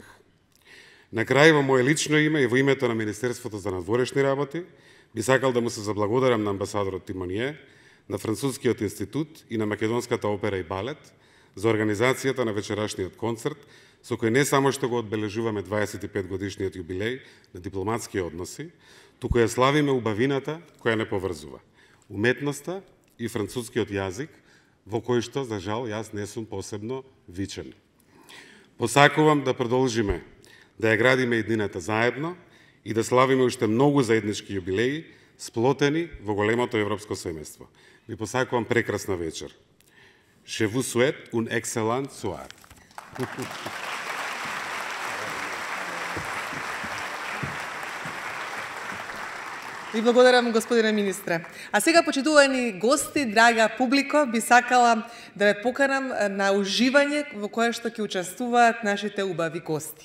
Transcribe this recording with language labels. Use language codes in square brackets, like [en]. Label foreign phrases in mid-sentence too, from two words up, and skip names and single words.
[mk] На крај, во моје лично име и во името на Министерството за надворешни работи, би сакал да му се заблагодарам на амбасадорот Тимонје, на Францускиот институт и на Македонската опера и балет за организацијата на вечерашниот концерт, со кој не само што го одбележуваме 25 годишниот јубилеј на дипломатски односи, туку ја славиме убавината која не поврзува, уметноста и францускиот јазик, во кој што, за жал, јас не сум посебно вичен. Посакувам да продолжиме да ја градиме иднината заедно и да славиме уште многу заеднички јубилеи, сплотени во големото европско семејство. Ви посакувам прекрасна вечер. [fr] Je vous souhaite un excellent soir. [mk] Ви благодарам, господине министре. А сега, почитувани гости, драга публико, би сакала да ве поканам на уживање во кое што ќе учествуваат нашите убави гости.